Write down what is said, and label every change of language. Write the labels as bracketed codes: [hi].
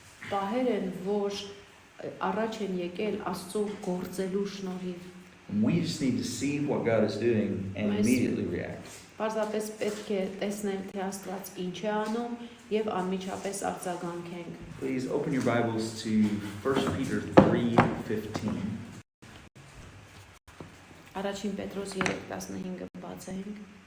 [hy] Պահեր են, որ առաջ են եկել Աստծո գործելու շնորհիվ։ [en] We just need to see what God is doing and immediately react. [hy] Պարզապես պետք է տեսնել, թե Աստված ինչ է անում եւ անմիջապես արձագանքենք։ [en] Please open your Bibles to 1 Peter 3:15. [hy] Առաջին Պետրոս 3:15-ը բացենք։